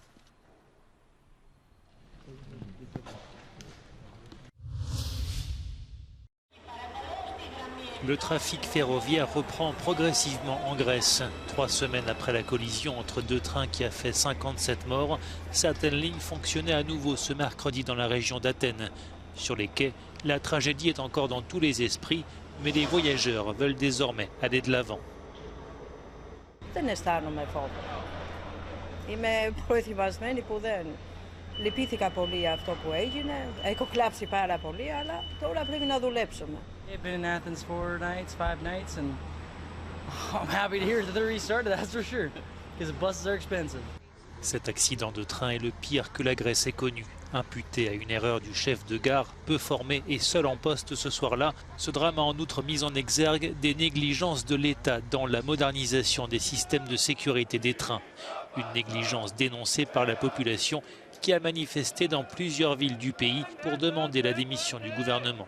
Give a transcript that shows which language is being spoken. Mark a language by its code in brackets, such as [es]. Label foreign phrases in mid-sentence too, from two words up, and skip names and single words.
[fr] Le trafic ferroviaire reprend progressivement en Grèce. 3 semaines après la collision entre 2 trains qui a fait 57 morts, certaines lignes fonctionnaient à nouveau ce mercredi dans la région d'Athènes. Sur les quais, la tragédie est encore dans tous les esprits, mais les voyageurs veulent désormais aller de l'avant. [el] Δεν αισθάνομαι φόβο. Είμαι προετοιμασμένη που δεν λυπήθηκα πολύ αυτό που έγινε. Έχω κλάψει πάρα πολύ, αλλά τώρα πρέπει να δουλέψουμε. [en] I've been in Athens 4 nights, 5 nights, and I'm happy to hear that they're restarted, that's for sure, because the buses are expensive. [fr] Cet accident de train est le pire que la Grèce ait connu. Imputé à une erreur du chef de gare, peu formé et seul en poste ce soir-là, ce drame a en outre mis en exergue des négligences de l'État dans la modernisation des systèmes de sécurité des trains. Une négligence dénoncée par la population qui a manifesté dans plusieurs villes du pays pour demander la démission du gouvernement.